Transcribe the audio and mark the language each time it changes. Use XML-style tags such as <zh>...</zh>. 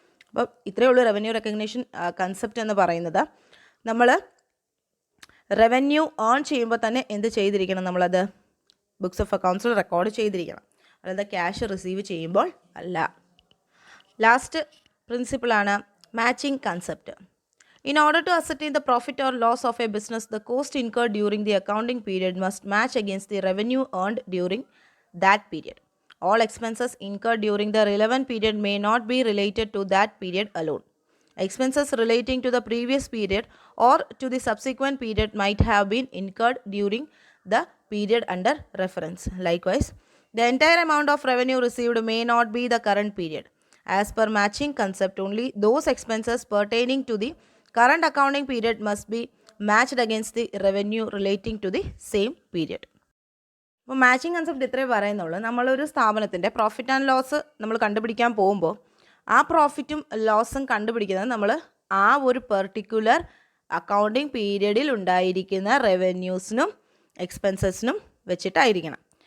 <ml>അപ്പോൾ ഇത്രയേ ഉള്ളൂ റവന്യൂ റെക്കഗ്നീഷൻ കൺസെപ്റ്റ് എന്ന് പറയുന്നത്. നമ്മൾ റവന്യൂ ഏൺ ചെയ്യുമ്പോൾ തന്നെ എന്ത് ചെയ്തിരിക്കണം, നമ്മളത് ബുക്സ് ഓഫ് അക്കൗണ്ട്സിൽ റെക്കോർഡ് ചെയ്തിരിക്കണം. അതായത് ക്യാഷ് റിസീവ് ചെയ്യുമ്പോൾ അല്ല. Last പ്രിൻസിപ്പിളാണ് matching concept.</ml> <en>In order to ascertain the profit or loss of a business, the cost incurred during the accounting period must match against the revenue earned during that period. All expenses incurred during the relevant period may not be related to that period alone. Expenses relating to the previous period or to the subsequent period might have been incurred during the period under reference. Likewise, the entire amount of revenue received may not be the current period. As per matching concept, only those expenses pertaining to the current accounting period must be matched against the revenue relating to the same period.</en> <ml>അപ്പോൾ matching concept ഇത്രേ പറയുന്നുള്ളൂ. നമ്മളൊരു സ്ഥാപനത്തിൻ്റെ profit and loss നമ്മൾ കണ്ടുപിടിക്കാൻ പോകുമ്പോൾ ആ പ്രോഫിറ്റും ലോസും കണ്ടുപിടിക്കുന്നത് നമ്മൾ ആ ഒരു പെർട്ടിക്കുലർ അക്കൗണ്ടിങ് പീരീഡിൽ ഉണ്ടായിരിക്കുന്ന റവന്യൂസിനും എക്സ്പെൻസസിനും വെച്ചിട്ടായിരിക്കണം.</ml>